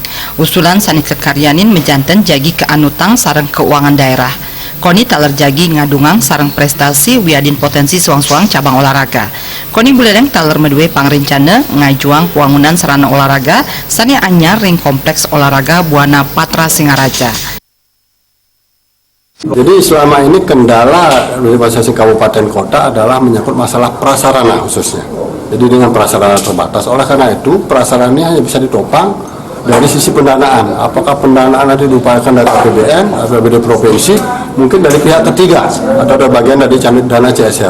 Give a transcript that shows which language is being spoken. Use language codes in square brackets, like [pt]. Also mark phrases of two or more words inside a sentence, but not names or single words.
[ban] Usulan sane kekaryanin mejanten jagi keanutang sareng keuangan daerah. Koni taler jagi ngadungang sareng prestasi wiadin potensi suang-suang cabang olahraga. Koni Buleleng taler medue pangrencana ngajuang kuangunan sarana olahraga sane anyar ring kompleks olahraga Buana Patra Singaraja. [id] Jadi selama ini kendala dari masing-masing kabupaten kota adalah menyangkut masalah prasarana khususnya. Jadi dengan prasarana terbatas, oleh karena itu prasarananya hanya bisa ditopang dari sisi pendanaan. Apakah pendanaan nanti diupayakan dari APBN, APBD provinsi, mungkin dari pihak ketiga atau dari bagian dari dana CSR.